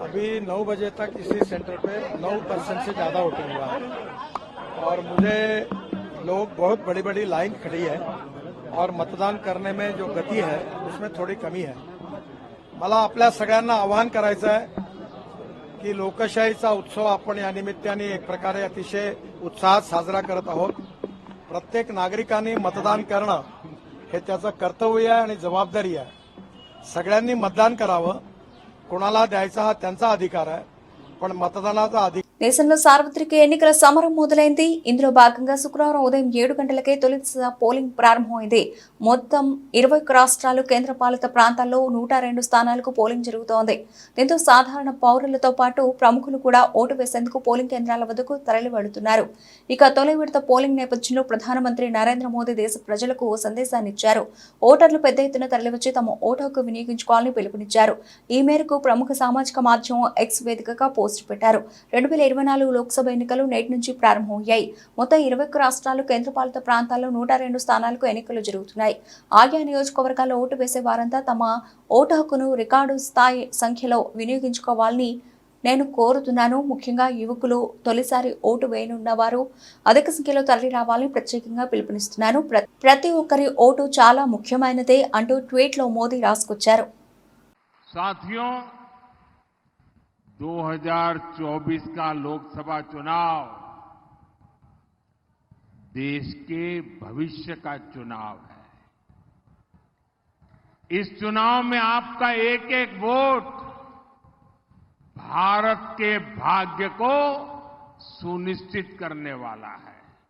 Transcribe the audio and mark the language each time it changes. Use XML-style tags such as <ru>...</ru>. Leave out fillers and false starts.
<hi>अभी 9 बजे तक इसी सेंटर पे 9% से ज्यादा वोटिंग हुआ है और मुझे लोग बहुत बड़ी बड़ी लाइन खड़ी है और मतदान करने में जो गति है उसमें थोड़ी कमी है।</hi> <mr>मला आपल्या सगळ्यांना आवाहन करायचं आहे की लोकशाहीचा उत्सव आपण या निमित्ताने एक प्रकारे अतिशय उत्साहात साजरा करत आहोत। प्रत्येक नागरिकांनी मतदान करणं हे त्याचं कर्तव्य आहे आणि जबाबदारी आहे। सगळ्यांनी मतदान करावं, कोणाला द्यायचा हा त्यांचा अधिकार आहे, पण मतदानाचा अधिकार</mr> <te>దేశంలో సార్వత్రిక ఎన్నికల సమరం మొదలైంది. ఇందులో భాగంగా శుక్రవారం ఉదయం 7 గంటలకే తొలి పోలింగ్ ప్రారంభమైంది. మొత్తం 21 రాష్ట్రాలు కేంద్రపాలిత ప్రాంతాల్లో 102 స్థానాలకు పోలింగ్ జరుగుతోంది. దీంతో సాధారణ పౌరులతో పాటు ప్రముఖులు కూడా ఓటు వేసేందుకు పోలింగ్ కేంద్రాల వద్దకు తరలి వెళుతున్నారు. ఇక తొలి విడత పోలింగ్ నేపథ్యంలో ప్రధానమంత్రి నరేంద్ర మోదీ దేశ ప్రజలకు ఓ సందేశాన్ని ఇచ్చారు. ఓటర్లు పెద్ద ఎత్తున తరలివచ్చి తమ ఓటు హక్కు వినియోగించుకోవాలని పిలుపునిచ్చారు. ఈ మేరకు ప్రముఖ సామాజిక మాధ్యమం ఎక్స్ వేదికగా పోస్టు పెట్టారు. 2024 లోక్సభ ఎన్నికలు నేటి నుంచి ప్రారంభమయ్యాయి. మొత్తం 21 రాష్ట్రాలు కేంద్రపాలిత ప్రాంతాల్లో 102 స్థానాలకు ఎన్నికలు జరుగుతున్నాయి. ఆయా నియోజకవర్గాల్లో ఓటు వేసే వారంతా తమ ఓటు హక్కును రికార్డు స్థాయి సంఖ్యలో వినియోగించుకోవాలని నేను కోరుతున్నాను. ముఖ్యంగా యువకులు, తొలిసారి ఓటు వేయనున్న వారు అధిక సంఖ్యలో తరలి రావాలని ప్రత్యేకంగా పిలుపునిస్తున్నాను. ప్రతి ఒక్కరి ఓటు చాలా ముఖ్యమైనదే అంటూ ట్వీట్లో మోదీ రాసుకొచ్చారు.</te> <hi>साथियों, 2024 का लोकसभा चुनाव देश के भविष्य का चुनाव है। इस चुनाव में आपका एक एक वोट भारत के भाग्य को सुनिश्चित करने वाला है।</hi>